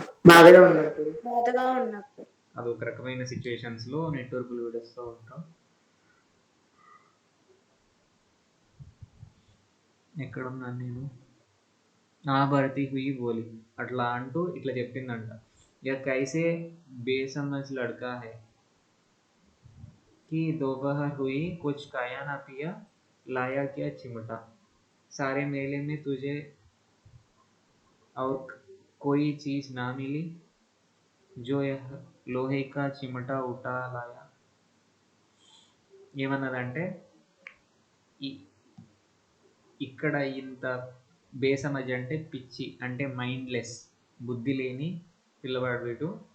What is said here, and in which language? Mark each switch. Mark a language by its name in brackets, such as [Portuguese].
[Telugu] బాధగా ఉన్నట్టు. బాధగా ఉన్నప్పుడు. అది ఒక రకమైన సిచ్యువేషన్స్ లో నిట్టూర్పులు విడుస్తూ ఉంటాం. ఎక్కడున్నాను నేను? [Hindi] భర్తీ హుయి బోలి, [Telugu] అట్లా అంటూ ఇట్లా చెప్పిందంట. [Hindi] యా కైసే బేసమజ్ లడ్కా హై कि दोपहर हुई कुछ खाया ना पिया, लाया क्या चिमटा, सारे मेले में तुझे और कोई चीज ना मिली, जो यह लोहे का चिमटा उठा लाया. [Telugu] ఏమన్నదంటే ఇక్కడ ఇంత బేసమజ్ అంటే పిచ్చి, అంటే మైండ్లెస్, బుద్ధి లేని పిల్లవాడు వీడు.